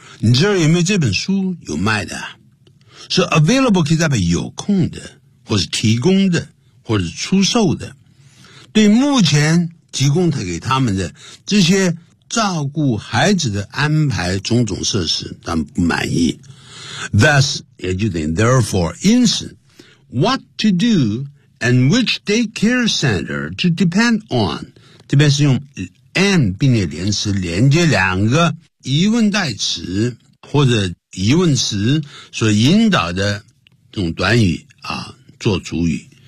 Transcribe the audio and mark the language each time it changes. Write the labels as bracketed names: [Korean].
[Chinese] 你这儿有没有这本书有卖的？所以 available 可以代表有空的，或是提供的，或是出售的。对目前提供他给他们的这些照顾孩子的安排种种设施，他们不满意。 Thus， 也就等于 therefore， 因此。 [English] What to do and which daycare center to depend on? [Chinese] 这边是用 and 并且连词连接两个疑问代词或者疑问词所引导的这种短语啊做主语。